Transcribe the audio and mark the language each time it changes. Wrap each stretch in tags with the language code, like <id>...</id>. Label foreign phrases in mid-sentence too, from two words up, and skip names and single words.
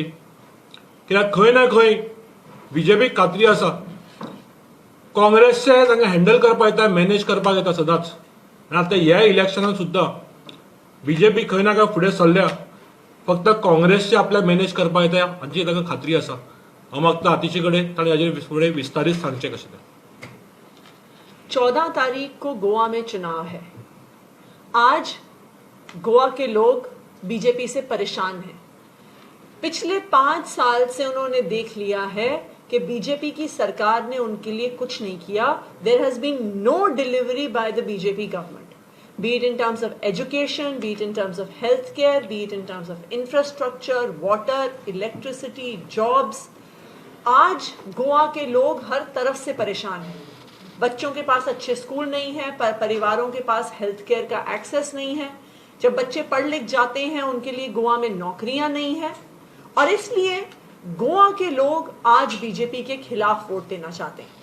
<kok>कित्याक खंय ना खंय बीजेपीक खात्री आसा काँग्रेसचे तांकां हँडल करपाक येता, मॅनेज करपाक येता सदांच. आनी आतां ह्या इलेक्शनान सुद्दां बीजेपी खंय ना खंय फुडें सरल्या फक्त काँग्रेसचे आपल्याक मॅनेज करपाक येता हाची तांकां खात्री आसा. हांव मागता आतिशी कडेन ताणें हाजेर फुडें विस्तारीत सांगचें कशें तें.</kok> <hi>14 तारीख को गोवा में चुनाव है. आज गोवा के लोग बीजेपी से परेशान हैं. पिछले 5 साल से उन्होंने देख लिया है कि बीजेपी की सरकार ने उनके लिए कुछ नहीं किया.</hi> <en>There has been no delivery by the BJP government, be it in terms of education, be it in terms of healthcare, be it in terms of infrastructure, water, electricity, jobs.</en> <hi>आज गोवा के लोग हर तरफ से परेशान हैं. बच्चों के पास अच्छे स्कूल नहीं है, परिवारों के पास</hi> <en>health care</en> <hi>का एक्सेस नहीं है. जब बच्चे पढ़ लिख जाते हैं उनके लिए गोवा में नौकरियां नहीं है, और इसलिए गोवा के लोग आज बीजेपी के खिलाफ वोट देना चाहते हैं.</hi>